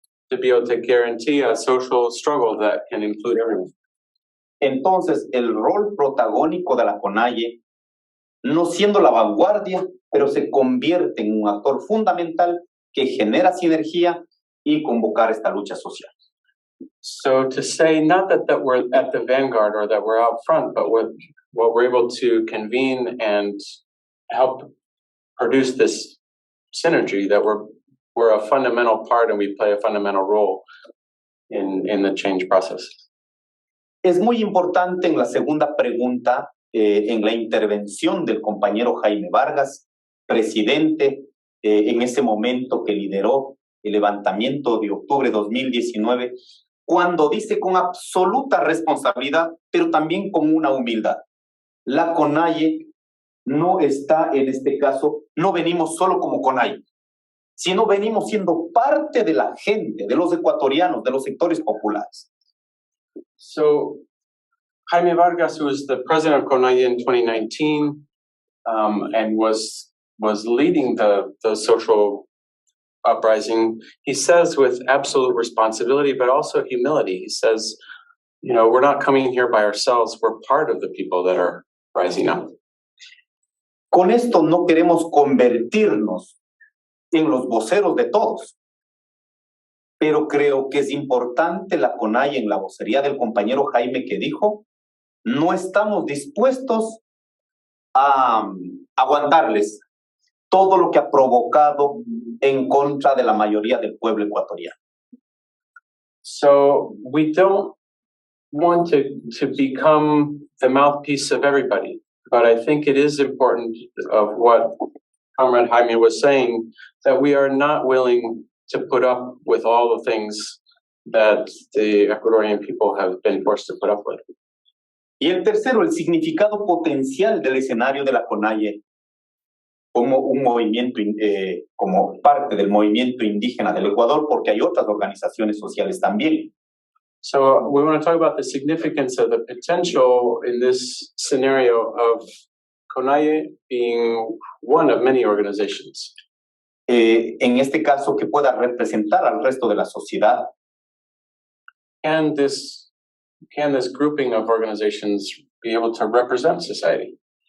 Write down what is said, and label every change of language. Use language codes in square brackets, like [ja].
[en] To be able to guarantee a social struggle that can include everyone. [es] Entonces, el rol protagónico de la CONAIE, no siendo la vanguardia, pero se convierte en un actor fundamental que genera sinergia y convocar esta lucha social. [en] So to say not that we're at the vanguard or that we're out front, but what we're able to convene and help produce this synergy, that we're a fundamental part and we play a fundamental role in the change process. [es] Es muy importante en la segunda pregunta, en la intervención del compañero Jaime Vargas, presidente en ese momento que lideró el levantamiento de octubre de 2019, cuando dice con absoluta responsabilidad, pero también con una humildad: la CONAIE no está en este caso, no venimos solo como CONAIE, sino venimos siendo parte de la gente, de los ecuatorianos, de los sectores populares. [en] So Jaime Vargas, who was the president of CONAIE in 2019, and was leading the social uprising, he says with absolute responsibility, but also humility, he says, you know, we're not coming here by ourselves, we're part of the people that are rising up. [es] Con esto no queremos convertirnos en los voceros de todos, pero creo que es importante la CONAIE en la vocería del compañero Jaime que dijo, no estamos dispuestos a aguantarles todo lo que ha provocado en contra de la mayoría del pueblo ecuatoriano. [en] So we don't want to become the mouthpiece of everybody, but I think it is important of what Comrade Jaime was saying, that we are not willing to put up with all the things that the Ecuadorian people have been forced to put up with. [es] Y el tercero, el significado potencial del escenario de la CONAIE como un movimiento, como parte del movimiento indígena del Ecuador, porque hay otras organizaciones sociales también. [en] So we want to talk about the significance of the potential in this scenario of CONAIE being one of many organizations. [es] En este caso, que pueda representar al resto de la sociedad. [en] Can this grouping of organizations be able to represent society?